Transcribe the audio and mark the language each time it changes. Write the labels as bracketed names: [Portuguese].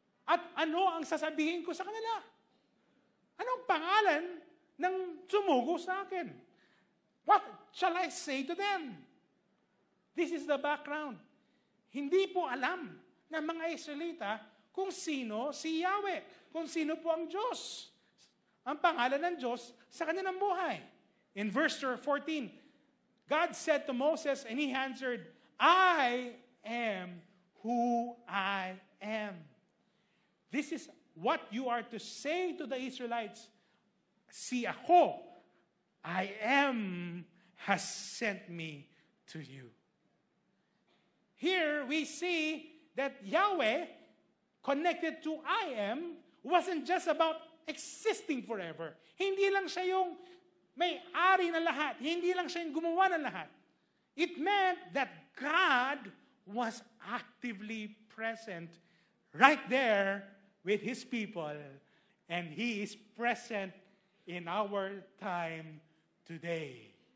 [Filipino] At ano ang sasabihin ko sa kanila? Anong pangalan ng sumugo sa akin? [English] What shall I say to them? This is the background. [Filipino] Hindi po alam ng mga Israelita kung sino si Yahweh, kung sino po ang Diyos. Ang pangalan ng Diyos sa kanilang buhay. [English] In verse 14, God said to Moses, and he answered, I am who I am. This is what you are to say to the Israelites. [Filipino] Si ako, [English] I am, has sent me to you. Here we see that Yahweh, connected to I am, wasn't just about existing forever. [Filipino] Hindi lang siya yung may-ari ng lahat. Hindi lang siya yung gumawa ng lahat. [English] It meant that God was actively present right there with His people, and He is present in our time today.